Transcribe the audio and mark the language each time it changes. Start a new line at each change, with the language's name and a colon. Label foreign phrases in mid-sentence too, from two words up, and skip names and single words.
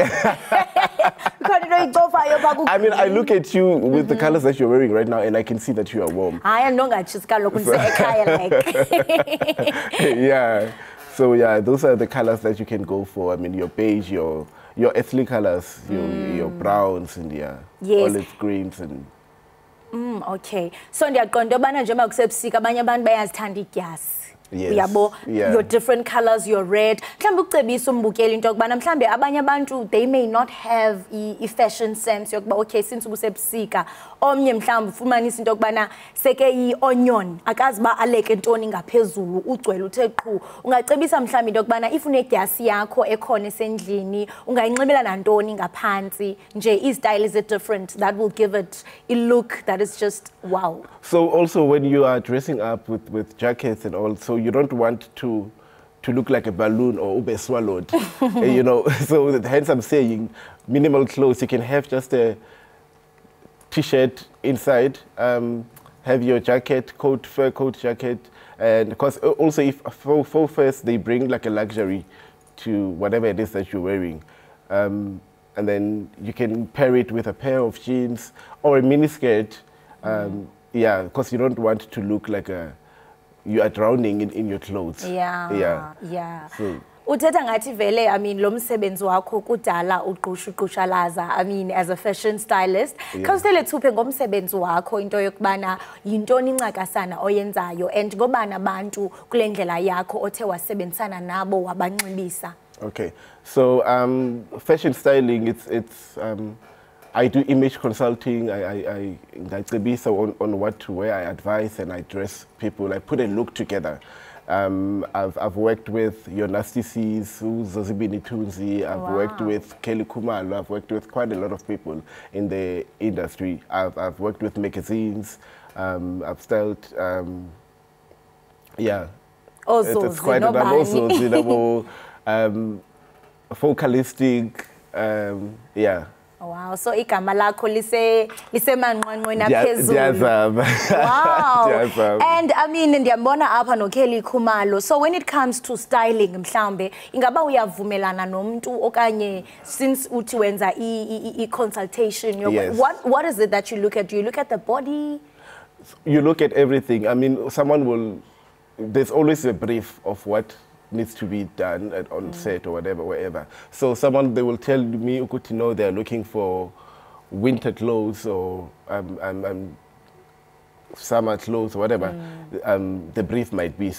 English: I mean, I look at you with the colors that you're wearing right now, and I can see that you are warm. I am not just Yeah. So yeah, those are the colors that you can go for. I mean, your beige, your ethnic colors, your browns and olive greens and. Okay.
Xhosa: So ndiyaqonda ubana njengoba kusebusika abanye abantu bayazithanda idyasi.
English: Yes.
Xhosa: Uyabo,
English: Yeah. your different colors, your red.
Xhosa: Mhlambe ukucebisa umbukeli into yokubana mhlambe abanye abantu
English: they may not have a fashion sense
Xhosa: yokuba
English: okay since
Xhosa: ubusebusika omnye mhlambe ufumanisa into yokubana seke i-onion akazi ba aleke ntoni ngaphezulu ugcwele uthe qhu. Ungacebisa mhlambe into yokubana if unedyasi yakho ekhona esendlini ungayinxibela nantoni ngaphansi nje i-style
English: is different that will give it a look that is just wow. So also when you are dressing up with jackets and all, so you don't want to look like a balloon or ube swallowed, you know. So hence I'm saying minimal clothes. You can have just a t-shirt inside, have your jacket, coat, fur coat jacket, and because also if for first they bring like a luxury to whatever it is that you're wearing. And then you can pair it with a pair of jeans or a mini skirt. Yeah, because you don't want to look like you are drowning in your clothes. Yeah. So,
Xhosa: Uthetha ngathi vele,
English: I mean,
Xhosa: lo msebenzi wakho kudala uqhushalaza,
English: I mean, as a fashion stylist.
Xhosa: Khawusele thuphe ngomsebenzi wakho into yokubana yintoni incakasana oyenzayo and ngobana abantu kule ndlela yakho othe wasebenzisana nabo wabanxibisa.
English: okay, so fashion styling, it's I do image consulting. I on what to wear. I advise and I dress people. I put a look together. I've worked with your Nasty C's, Zozibini Tunzi. I've worked with Kelly Kumalo. I've worked with quite a lot of people in the industry. I've worked with magazines. I've styled. Yeah. Also, it's quite enough. Also, focalistic. Yeah.
Xhosa: Wow, so igama lakho lise manqwanqweni aphezulu. Wow.
English: And I mean
Xhosa: ndiyambona apha no Kelly Khumalo.
English: So when it comes to styling
Xhosa: mhlambe ingaba uyavumelana nomuntu okanye since uthi wenza I consultation
English: yes. what is it that you look at? Do you look at the body? You look at everything. I mean there's always a brief of what needs to be done on set or wherever. So they will tell me, they're looking for winter clothes or summer clothes or whatever the brief might be.